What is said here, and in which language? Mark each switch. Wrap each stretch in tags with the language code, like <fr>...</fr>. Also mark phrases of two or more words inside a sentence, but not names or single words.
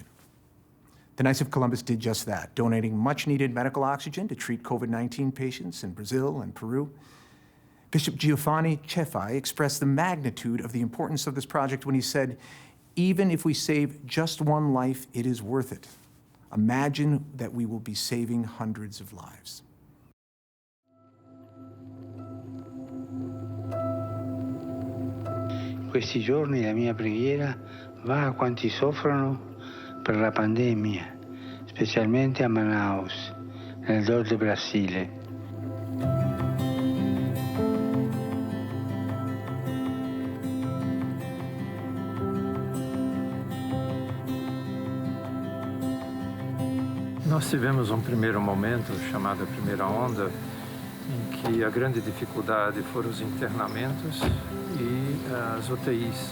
<en>The Knights of Columbus did just that, donating much-needed medical oxygen to treat COVID-19 patients in Brazil and Peru. Bishop Giovanni Cefai expressed the magnitude of the importance of this project when he said, "Even if we save just one life, it is worth it. Imagine that we will be saving hundreds of lives."</en> <it>Questi giorni la mia preghiera va a quanti soffrono per la pandemia, specialmente a Manaus, nel nord del Brasile.</it> <pt>Nós tivemos primeiro momento, chamado a primeira onda, em que a grande dificuldade foram os internamentos e as UTIs.</pt>